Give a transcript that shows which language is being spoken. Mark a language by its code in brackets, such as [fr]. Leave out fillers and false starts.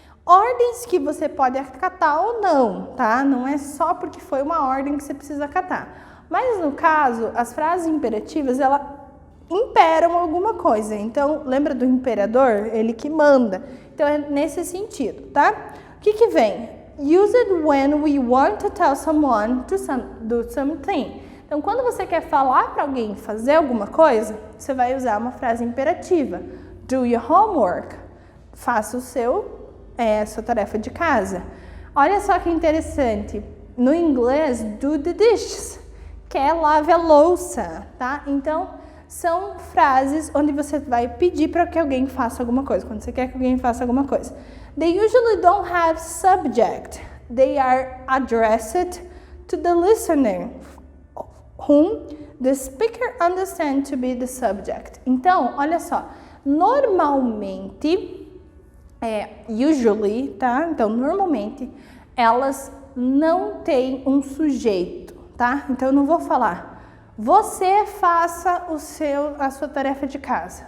[pt] Ordens que você pode acatar ou não, tá? Não é só porque foi uma ordem que você precisa acatar. Mas no caso, as frases imperativas, elas imperam alguma coisa. Então, lembra do imperador? Ele que manda. Então, é nesse sentido, tá? O que vem? [en] Use it when we want to tell someone to do something. [pt] Então, quando você quer falar para alguém fazer alguma coisa, você vai usar uma frase imperativa. [en] Do your homework. [pt] Faça sua tarefa de casa. Olha só que interessante. No inglês, [en] do the dishes, [pt] que é lave a louça, tá? Então, são frases onde você vai pedir para que alguém faça alguma coisa. Quando você quer que alguém faça alguma coisa. [en] They usually don't have subject. They are addressed to the listener, whom the speaker understands to be the subject. [pt] Então, olha só, normalmente, usually, tá? Então, normalmente, elas não têm um sujeito, tá? Então, eu não vou falar, você faça a sua tarefa de casa.